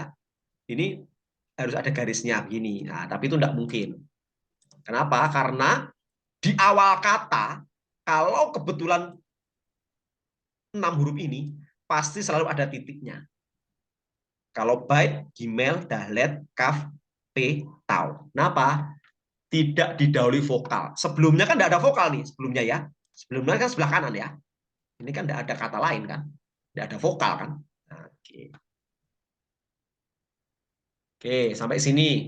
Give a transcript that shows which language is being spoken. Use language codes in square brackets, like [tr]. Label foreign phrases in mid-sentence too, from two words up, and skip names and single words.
[id] Ini harus ada garisnya begini. Nah, tapi itu tidak mungkin. Kenapa? Karena di awal kata, kalau kebetulan 6 huruf ini, pasti selalu ada titiknya. Kalau bait, [he] gimel, dalet, kaf, [id] p, tau. Kenapa? Tidak didahului vokal. Sebelumnya kan tidak ada vokal nih, sebelumnya ya. Sebelumnya kan sebelah kanan ya. Ini kan tidak ada kata lain kan. Tidak ada vokal kan. Nah, Oke, sampai sini.